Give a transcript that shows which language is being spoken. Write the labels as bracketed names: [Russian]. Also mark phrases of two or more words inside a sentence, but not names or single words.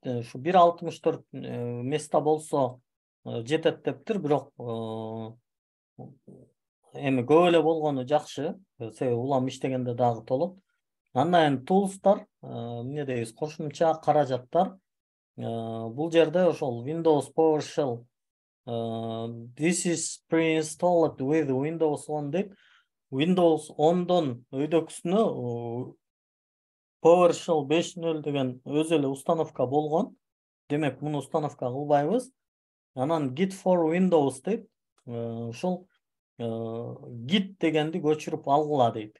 [Kyrgyz] Ушу 1.64 места болсо жетет дептир, бирок эми көп эле болгону жакшы. Себеби улам иштегенде дагы толот. Андан tools'тар, эмне дейбиз, кошумча каражаттар. Бул жерде ошол Windows PowerShell [English] this is pre-installed with Windows 10 [Kyrgyz] деп Windows 10дон өйдөкүсүнө PowerShell 5.0 деген өз эле установка болгон. Демек, муну установка кылбайбыз. Анан Git for Windows дейт. Ушул Git дегенди көчүрүп алгыла дейт.